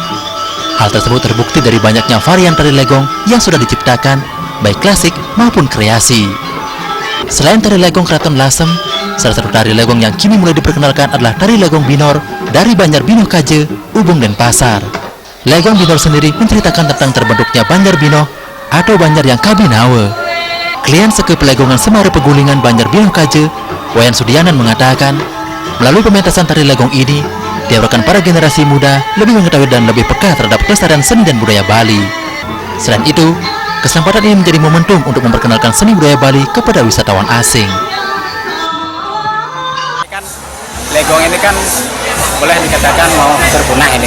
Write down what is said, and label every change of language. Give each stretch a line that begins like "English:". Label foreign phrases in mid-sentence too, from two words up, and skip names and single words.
Indonesian: Hal tersebut terbukti dari banyaknya varian tari legong yang sudah diciptakan, baik klasik maupun kreasi. Selain tari legong Keraton Lasem, salah satu tari legong yang kini mulai diperkenalkan adalah tari legong binor dari Banjar Binoh Kaje, Ubung Denpasar. Legong binor sendiri menceritakan tentang terbentuknya Banjar Binoh atau Banjar yang Kabinawe. Klien Sekep Legongan Semari Pegulingan Banjar Binoh Kaje, Wayan Sudianan mengatakan, melalui pementasan tari legong ini, diharapkan para generasi muda lebih mengetahui dan lebih peka terhadap kelestarian seni dan budaya Bali. Selain itu, kesempatan ini menjadi momentum untuk memperkenalkan seni budaya Bali kepada wisatawan asing. Legong ini kan boleh dikatakan mau terpunah ini.